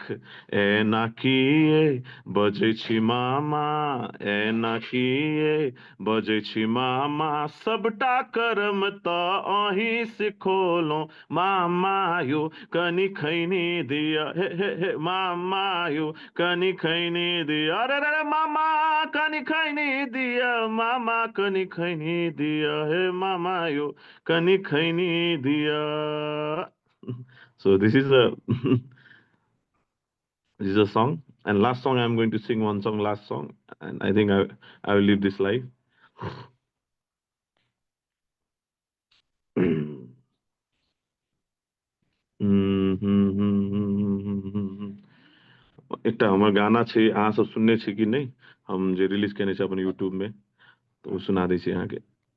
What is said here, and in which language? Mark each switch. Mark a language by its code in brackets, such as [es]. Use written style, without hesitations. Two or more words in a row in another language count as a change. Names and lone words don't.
[mai] एना किए बजै छी मामा, एना किए बजै छी मामा, सबटा कर्म तऽ अहीं सिखोलौं, मामा यो कनी खैनी दिया, हे मामा यो कनी खैनी दिया, अरे मामा कनी खैनी दिया, मामा कनी खैनी दिया, हे मामा यो कनी खैनी दिया। [en] So this is a this is a song, and last song I'm going to sing one song, last song, and I think I will leave this live. [mai] एकटा हमर गाना छै, अहाँ सब सुनने छी कि नहीं? हम जे रिलीज केने छै अपन यूट्यूब में, तो वो सुना दै छी अहाँ के।